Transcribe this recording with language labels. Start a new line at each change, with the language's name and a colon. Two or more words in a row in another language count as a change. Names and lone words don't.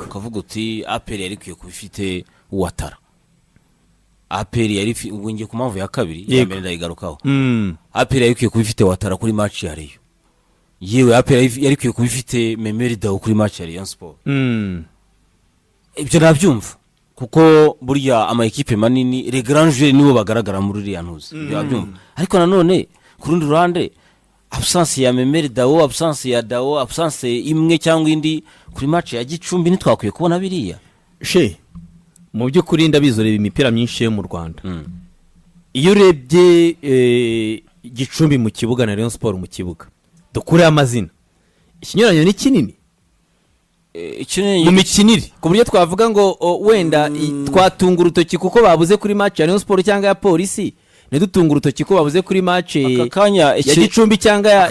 Kinyarwanda: Ukavuga uti APR yari kwiye kubifite Uwatara. APR yari ngiye ku mpamvu ya kabiri ya mbere ndayigarukaho. APR yari kwiye kubifite Uwatara kuri match ya Rayon. yewe APR yari kwiye kuba ifite Memeri Dawo kuri match ya Rayon Sport. Ibyo nabyumva kuko burya ama equipe manini
French: les grands joueurs
Kinyarwanda: nibo bagaragara muri iriya ntuzi. Nabyumva ariko nanone ku rundi ruhande absence ya Memeri Dawo, absence ya Dawo, absence imwe cyangwa indi kuri match ya Gicumbi ntitwakwiye kubona biriya. Mu by'ukuri ndabizoreba imipira myinshi yo mu Rwanda. Iyo urebye Gicumbi mu kibuga na Rayon Sport mu kibuga dukure amazina ikinyuranyo ni kinini mu mikinire ku buryo twavuga ngo wenda twatunga urutoki kuko babuze kuri match ya Rayon Sport cyangwa ya polisi ntidutunga urutoki ko babuze kuri match ya Gicumbi cyangwa ya